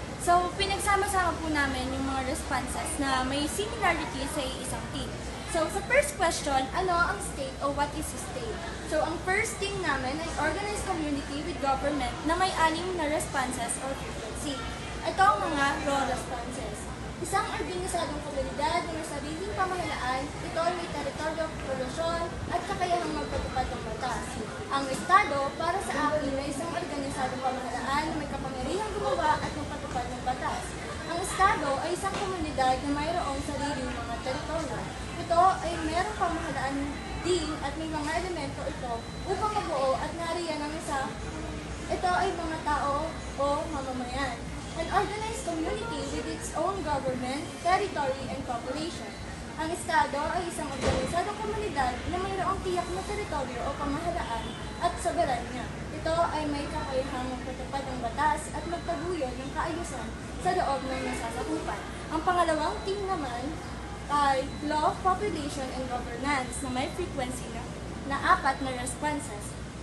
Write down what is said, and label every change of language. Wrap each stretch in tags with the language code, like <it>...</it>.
<tl>So, pinagsama-sama po namin yung mga responses na may similarity sa isang team. So, sa first question, ano ang state o</tl> <en>what is a state?</en> <tl>So, ang first team namin ay</tl> <en>organized community with government</en> <tl>na may 6 na responses or frequency. Ito ang mga raw responses. Isang organisadong komunidad na may sariling pamahalaan, ito ay may teritoryo, populasyon, at kakayahang magpatupad ng batas. Ang Estado, para sa akin, ay isang organisadong pamahalaan na may kapangyarihang gumawa at magpatupad ng batas. Ang Estado ay isang komunidad na mayroong sariling mga teritoryo. Ito ay mayroong pamahalaan din at may mga elemento ito upang mabuo at nariyan ang isa. Ito ay mga tao o mamamayan.</tl> <en>An organized community with its own government, territory, and population.</en> <tl>Ang Estado ay isang organisadong komunidad na mayroong tiyak na teritoryo o pamahalaan at soberanya. Ito ay may kakayahang magpatupad ng batas at magtaguyod ng kaayusan sa loob ng nasasakupan. Ang pangalawang team naman ay</tl> <en>law, population, and governance</en> <tl>na may frequency na 4 na responses.</tl>